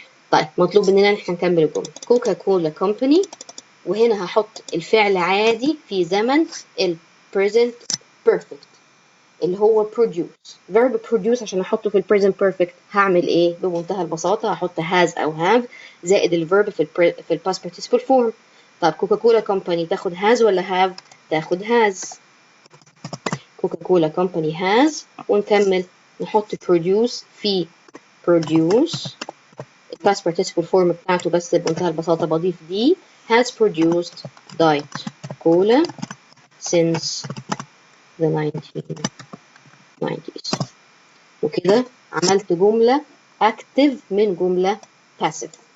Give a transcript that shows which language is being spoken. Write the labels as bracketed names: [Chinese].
[Arabic] طيب مطلوب مننا ان احنا نكمل الجمله. كوكا كولا كومباني، وهنا هحط الفعل عادي في زمن ال present perfect اللي هو produce. verb produce عشان احطه في ال present perfect هعمل ايه؟ بمنتهى البساطه هحط has او have زائد الverb في ال past participle form. طب كوكا كولا كومباني تاخد has ولا have؟ تاخد has. كوكا كولا كومباني has، ونكمل نحط produce في produce past participle form بتاعته بس بمنتهى البساطة بضيف دي [English] has produced diet cola since the 1990s. [Arabic] وكده عملت جملة active من جملة passive.